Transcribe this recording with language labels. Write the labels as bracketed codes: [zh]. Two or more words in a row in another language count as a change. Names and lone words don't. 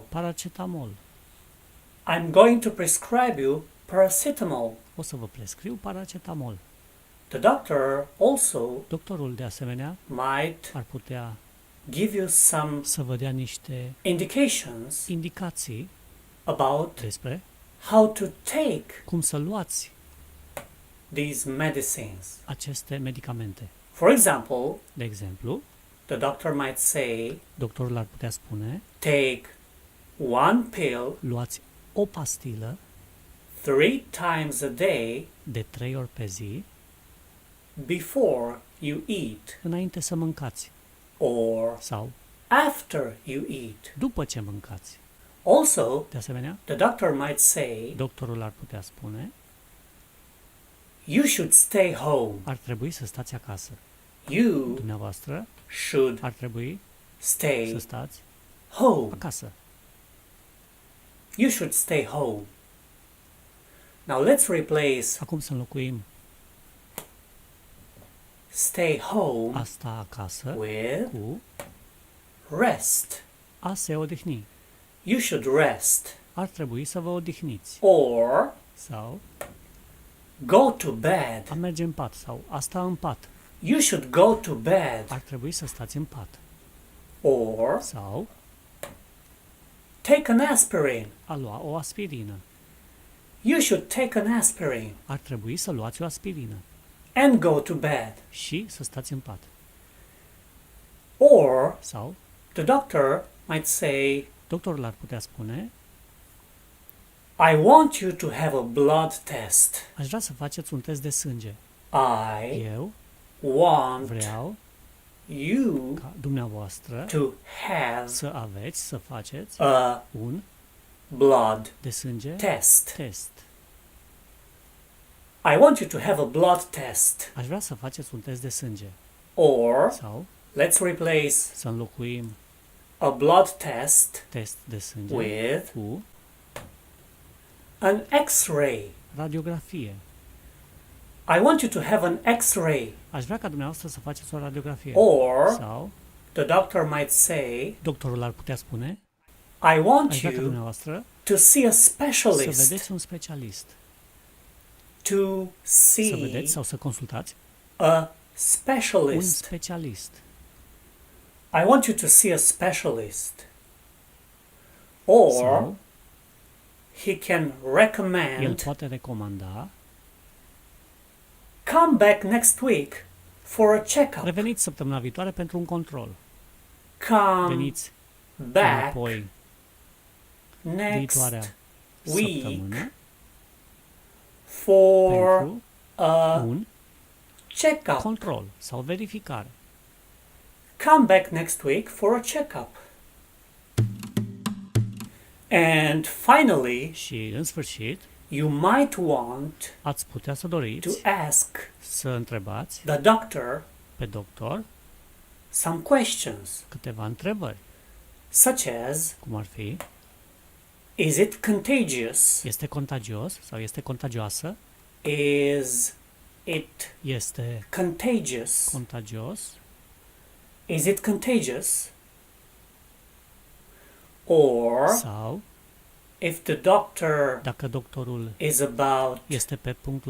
[en] paracetamol. I'm going to prescribe you paracetamol. [ro] O să vă prescriu paracetamol. [en] The doctor also [ro] Doctorul, de asemenea, [en] might [ro] ar putea [en] give you some [ro] să vă dea niște [en] indications [ro] indicații [en] about [ro] despre [en] how to take [ro] cum să luați [en] these medicines. [ro] aceste medicamente. [en] For example, [ro] De exemplu, [en] the doctor might say, [ro] doctorul ar putea spune, [en] take one pill [ro] luați o pastilă [en] 3 times a day [ro] de 3 ori pe zi [en] before you eat [ro] înainte să mâncați [en] or [ro] sau [en] after you eat. [ro] după ce mâncați. [en] Also, [ro] De asemenea, [en] the doctor might say, [ro] doctorul ar putea spune, [en] you should stay home. [ro] ar trebui să stați acasă. [en] You [ro] Dumneavoastră [en] should [ro] ar trebui să [en] stay [ro] stați [en] home. [ro] acasă. [en] You should stay home. Now let's replace [ro] Acum să înlocuim [en] stay home [ro] asta acasă [en] with [ro] cu [en] rest. [ro] a se odihni. [en] You should rest. [ro] Ar trebui să vă odihniți. [en] Or [ro] Sau [en] go to bed. [ro] a merge în pat sau a sta în pat. [en] You should go to bed. [ro] Ar trebui să stați în pat. [en] Or [ro] Sau [en] take an aspirin. [ro] a lua o aspirină. [en] You should take an aspirin [ro] Ar trebui să luați o aspirină [en] and go to bed. [ro] și să stați în pat. [en] Or [ro] Sau [en] the doctor might say, [ro] doctorul ar putea spune, [en] I want you to have a blood test. [ro] aș vrea să faceți un test de sânge. [en] I [ro] Eu [en] want [ro] vreau [en] you [ro] ca dumneavoastră [en] to have [ro] să aveți, să faceți [en] a [ro] un [en] blood [ro] de sânge [en] test. [ro] test. [en] I want you to have a blood test. [ro] Aș vrea să faceți un test de sânge. [en] Or [ro] Sau [en] let's replace [ro] să înlocuim [en] a blood test [ro] test de sânge [en] with [ro] cu [en] an X-ray. [ro] radiografie. [en] I want you to have an X-ray. [ro] Aș vrea ca dumneavoastră să faceți o radiografie. [en] Or [ro] Sau [en] the doctor might say, [ro] doctorul ar putea spune, [en] I want [ro] aș vrea ca [en] you [ro] dumneavoastră [en] to see a [ro] să [en] specialist. [ro] vedeți un specialist. [en] To [ro] Să vedeți [en] see [ro] sau să consultați [en] a [ro] un [en] specialist. [ro] specialist. [en] I want you to see a specialist. Or [ro] Sau [en] he can [ro] el [en] recommend, [ro] poate recomanda, [en] come back next week for a checkup. [ro] reveniți săptămâna viitoare pentru un control. [en] Come [ro] Veniți [en] back [ro] înapoi [en] next [ro] viitoarea [en] week [ro] săptămână [en] for [ro] pentru [en] a [ro] un [en] checkup. [ro] control sau verificare. [en] Come back next week for a checkup. And finally, [ro] Și, în sfârșit, [en] you might want [ro] ați putea să [en] to [ro] doriți [en] ask [ro] să întrebați [en] the doctor [ro] pe doctor [en] some questions, [ro] câteva întrebări, [en] such as, [ro] cum ar fi, [en] Is it contagious? [ro] Este contagios sau este contagioasă? [en] Is it [ro] Este [en] contagious? [ro] contagios? [en] Is it contagious? Or [ro] Sau [en] if the doctor [ro] dacă doctorul [en] is about [ro] este pe punctul